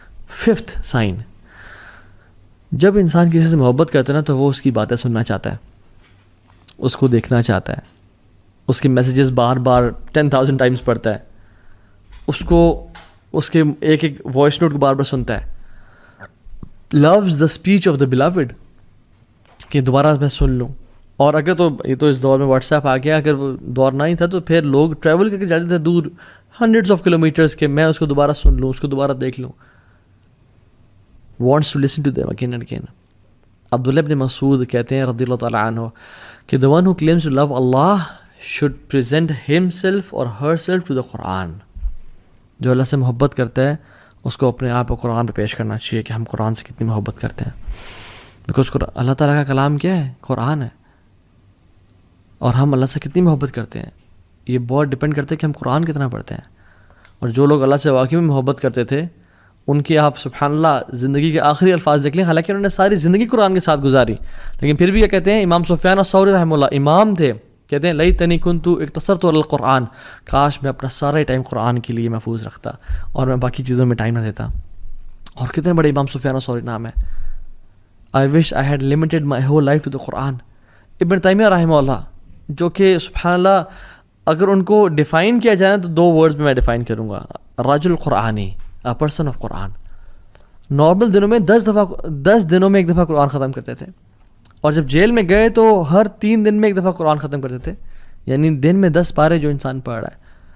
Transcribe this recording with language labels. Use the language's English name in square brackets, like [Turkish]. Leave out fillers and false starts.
[Urdu] Fifth sign, جب انسان کسی سے محبت کرتا ہے نا تو وہ اس کی باتیں سننا چاہتا ہے, اس کو دیکھنا چاہتا ہے, اس کے میسیجز بار بار 10,000 ٹائمز پڑھتا ہے, اس کو اس کے ایک ایک وائس نوٹ کو بار بار سنتا ہے, [English] loves the speech of the beloved, [Urdu] کہ دوبارہ میں سن لوں. اور اگر تو یہ تو اس دور میں واٹس ایپ آ گیا, اگر وہ دور نہ ہی تھا تو پھر لوگ ٹریول کر کے جاتے تھے دور ہنڈریڈس آف کلو میٹرس کے, میں اس کو دوبارہ سن لوں, اس کو دوبارہ دیکھ لوں. [English] wants to listen to them again and again. عبداللہ ابن مسعود [Urdu] کہتے ہیں رضی اللہ تعالیٰ عنہ کہ [English] the one who claims to love Allah should present himself or herself to the Quran. [Urdu] جو اللہ سے محبت کرتا ہے اس کو اپنے آپ کو قرآن پہ پیش کرنا چاہیے کہ ہم قرآن سے کتنی محبت کرتے ہیں. بیکاز اللہ تعالیٰ کا کلام کیا ہے؟ قرآن ہے. اور ہم اللہ سے کتنی محبت کرتے ہیں یہ بہت ڈپینڈ کرتا ہے کہ ہم قرآن کتنا پڑھتے ہیں. اور جو لوگ اللہ سے واقعی میں محبت کرتے تھے ان کی آپ سبحان اللہ زندگی کے آخری الفاظ دیکھ لیں, حالانکہ انہوں نے ساری زندگی قرآن کے ساتھ گزاری, لیکن پھر بھی یہ کہتے ہیں, امام سفیان الثوری رحمہ اللہ امام تھے, کہتے ہیں [Arabic] لیتنی کنت اقتصرت علی القرآن, [Urdu] کاش میں اپنا سارا ٹائم قرآن کے لیے محفوظ رکھتا اور میں باقی چیزوں میں ٹائم نہ دیتا. اور کتنے بڑے امام سفیان الثوری نام ہے. [English] I wish I had limited my whole life to the Quran. [Urdu] ابن تیمیہ رحمہ اللہ, جو کہ سبحان اللہ اگر ان کو ڈیفائن کیا جائے تو 2 ورڈز میں ڈیفائن کروں گا, [Arabic] رجل قرآنی, [English] a person of Quran. [Urdu] Normal دنوں میں 10 دنوں میں ایک دفعہ قرآن ختم کرتے تھے, اور جب جیل میں گئے تو ہر 3 دن میں ایک دفعہ قرآن ختم کرتے تھے, یعنی دن میں 10 پارے جو انسان پڑھ رہا ہے.